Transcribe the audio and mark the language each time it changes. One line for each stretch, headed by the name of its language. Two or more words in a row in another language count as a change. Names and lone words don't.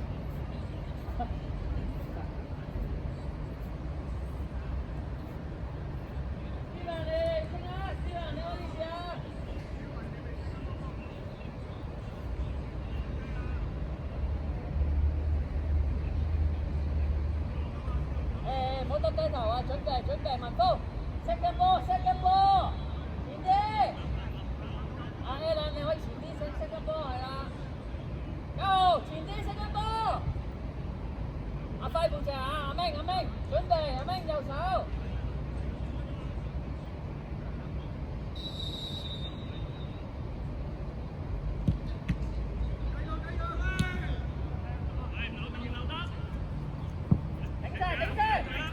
Cantonese: 斯蘭你，斯蘭你好意思啊？誒，唔好耷低頭啊！準備，文峰。
English: Second ball，
Cantonese: 前啲。阿 Alan 你可以前啲
English: second ball
Cantonese: 係啦。Go，前啲
English: second ball。
Cantonese: 阿輝背脊啊，阿明，準備，阿明右手。頂晒。